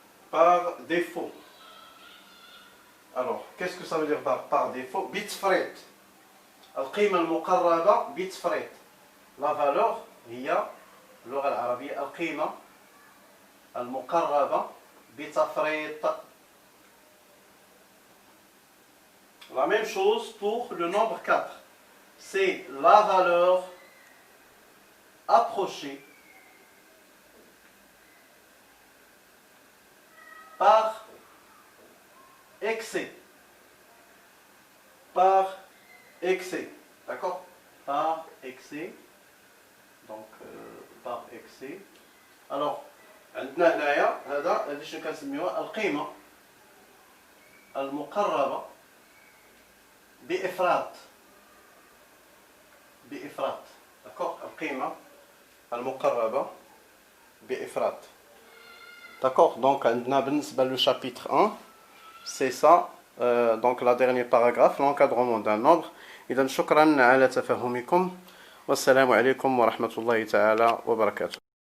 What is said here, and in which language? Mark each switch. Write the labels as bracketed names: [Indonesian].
[French] Par défaut. Alors, qu'est-ce que ça veut dire par défaut? [Arabic] بتفريط. القيمة المقربة بتفريط. [French] La valeur [Arabic] هي اللغة العربية القيمة المقربة بتفريط. [French] La même chose pour le nombre 4. c'est la valeur approchée par excès. Par excès. D'accord? Par excès. Donc, par excès. Alors, [Arabic] عندنا هنايا هذا شنو كنسميوها القيمة المقربة بإفراط. بإفراط. [French] D'accord? [Arabic] القيمة المقربة بإفراط. D'accord? [French] Donc, [Arabic] عندنا بالنسبة [French] le chapitre 1, c'est ça. Donc, la dernière paragraphe, l'encadrement d'un nombre. [Arabic] إذا شكرا على تفهمكم. والسلام عليكم ورحمة الله تعالى وبركاته.